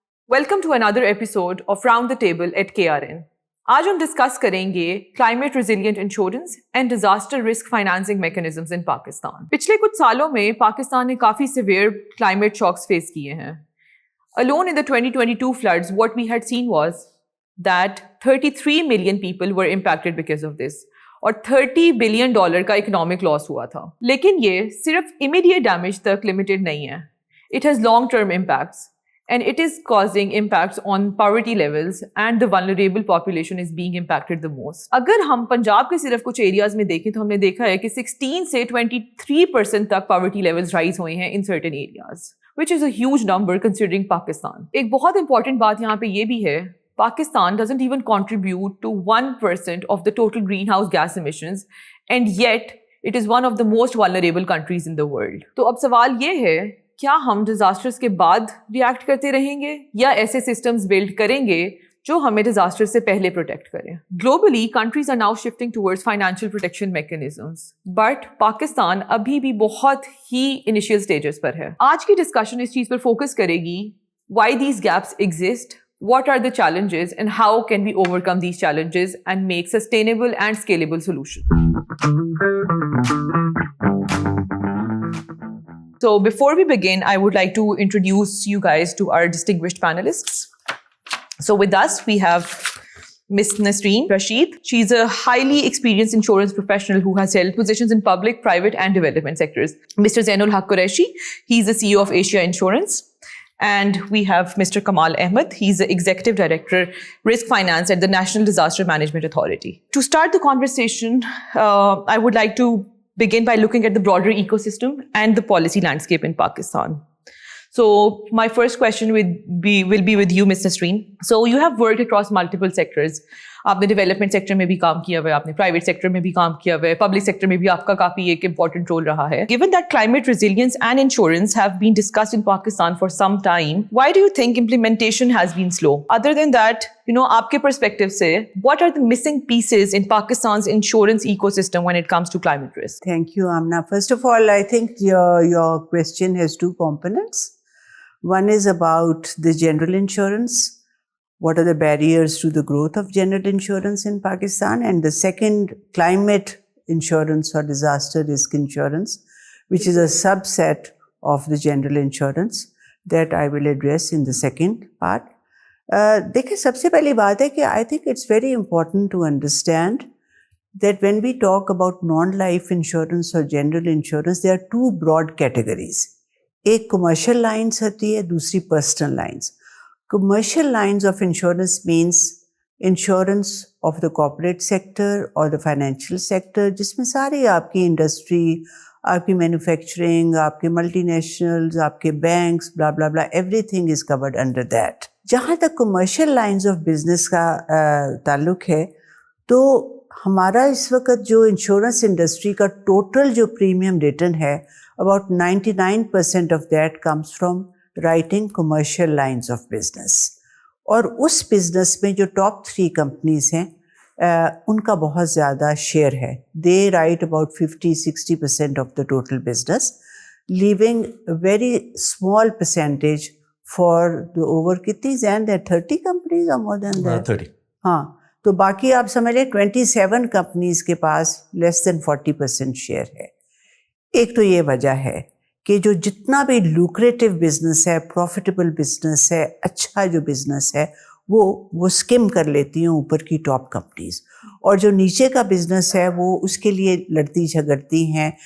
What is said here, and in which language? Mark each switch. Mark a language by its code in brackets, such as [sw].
[en] Welcome to another episode of Round the Table at KRN. [ur] آج ہم discuss کریں گے [en] Climate resilient insurance and disaster risk financing mechanisms in Pakistan. [ur] پچھلے کچھ سالوں میں پاکستان نے کافی سیویئر کلائمیٹ شاکس فیس کیے ہیں. [en] Alone in the 2022 floods, what we had seen was that 33 million people were impacted because of this. [ur] اور $30 billion کا اکنامک لاس ہوا تھا. لیکن یہ صرف امیڈیٹ ڈیمیج تک لمیٹڈ نہیں ہے. [en] It has long-term impacts and it is causing impacts on poverty levels and the vulnerable population is being impacted the most. [ur] اگر ہم پنجاب کے صرف کچھ ایریاز میں دیکھیں تو ہم نے دیکھا ہے کہ 16 سے 23% تک poverty levels رائز ہوئے ہیں [en] in certain areas, which is a huge number considering Pakistan. [ur] ایک بہت important بات یہاں پہ یہ بھی ہے, [en] Pakistan doesn't even contribute to 1% of the total greenhouse gas emissions and yet it is one of the most vulnerable countries in the world. [ur] تو اب سوال یہ ہے, کیا ہم ڈیزاسٹرز کے بعد ریئیکٹ کرتے رہیں گے یا ایسے سسٹمز بلڈ کریں گے جو ہمیں ڈیزاسٹر سے پہلے پروٹیکٹ کریں؟ [en] globally countries are now shifting towards financial protection mechanisms, but [ur] Pakistan ابھی بھی بہت ہی انیشیل اسٹیجز پر ہے. آج کی ڈسکشن اس چیز پر فوکس کرے گی, [en] Why these gaps exist, what are the challenges and how can we overcome these challenges and make sustainable and scalable solutions. So before we begin, I would like to introduce you guys to our distinguished panelists. So with us, we have Ms. Nasreen Rashid. She's a highly experienced insurance professional who has held positions in public, private and development sectors. Mr. Zainul Haq Qureshi, he's the CEO of Asia Insurance. And we have Mr. Kamal Ahmed. He's the Executive Director, Risk Finance at the National Disaster Management Authority. To start the conversation, I would like to begin by looking at the broader ecosystem and the policy landscape in Pakistan. So my first question will be with you, Ms. Nasreen. So you have worked across multiple sectors. [ur] آپ نے development sector میں بھی کام کیا ہوا ہے, آپ نے private sector میں بھی کام کیا ہوا ہے, پبلک سیکٹر میں بھی آپ کا کافی ایک امپورٹنٹ رول رہا ہے. [en] Given that climate resilience and insurance have been discussed in Pakistan for some time, why do you think implementation has been slow? Other than that, [ur] آپ کے perspective سے, [en] what are the missing pieces in Pakistan's insurance ecosystem when it comes to climate risk? Thank you, Amna. First of all, I think your question has two components. One is about the general insurance. What are the barriers to the growth of general insurance in Pakistan? And the second, climate insurance or disaster risk insurance, which is a subset of the general insurance that I will address in the second part. [ur] دیکھیں, سب سے پہلی بات ہے کہ [en] I think it's very important to understand that when we talk about non-life insurance or general insurance, there are two broad categories. [ur] ایک commercial lines ہوتی ہے, دوسری personal lines. [en] Commercial lines of insurance means insurance of the corporate sector or the financial sector, [ur] جس میں ساری آپ کی industry, آپ کی مینوفیکچرنگ, آپ کے ملٹی نیشنلز, آپ کے banks, [en] blah blah blah, everything is covered under that. [ur] جہاں تک commercial lines of business کا تعلق ہے, تو ہمارا اس وقت جو انشورنس انڈسٹری کا ٹوٹل جو پریمیم ریٹرن ہے, [en] about 99% of that comes from writing commercial lines of business. [ur] اور اس بزنس میں جو ٹاپ 3 کمپنیز ہیں, ان کا بہت زیادہ شیئر ہے. [en] They write about 50-60% of the total business, leaving a very small percentage for the over [ur] کتنی زین ہے, [en] 30 companies or more than that? 30. [ur] ہاں, تو باقی آپ سمجھ لیں 27 companies کے پاس [en] less than 40% [ur] شیئر ہے. ایک تو یہ وجہ ہے کہ جو جتنا بھی لوکریٹو بزنس ہے, پروفیٹیبل بزنس ہے, اچھا جو بزنس ہے, وہ اسکم کر لیتی ہیں اوپر کی ٹاپ کمپنیز, اور جو نیچے کا بزنس ہے وہ اس کے لیے لڑتی جھگڑتی ہیں.